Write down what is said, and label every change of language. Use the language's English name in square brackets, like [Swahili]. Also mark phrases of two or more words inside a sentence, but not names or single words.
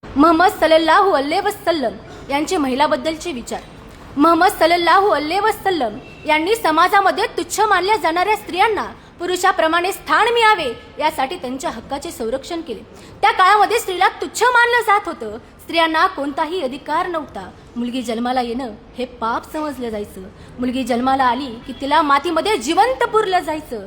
[Marathi] मोहम्मद [Arabic] صلى الله عليه وسلم [Marathi] यांचे महिलाबद्दलचे विचार. मोहम्मद [Arabic] صلى الله عليه وسلم [Marathi] यांनी समाजामध्ये तुच्छ मानल्या जाणाऱ्या स्त्रियांना पुरुषाप्रमाणे स्थान मिळावे यासाठी त्यांच्या हक्काचे संरक्षण केले. त्या काळामध्ये स्त्रीला तुच्छ मानलं जात होतं. स्त्रियांना कोणताही अधिकार नव्हता. मुलगी जन्माला येणं हे पाप समजलं जायचं. मुलगी जन्माला आली की तिला मातीमध्ये जिवंत पुरलं जायचं.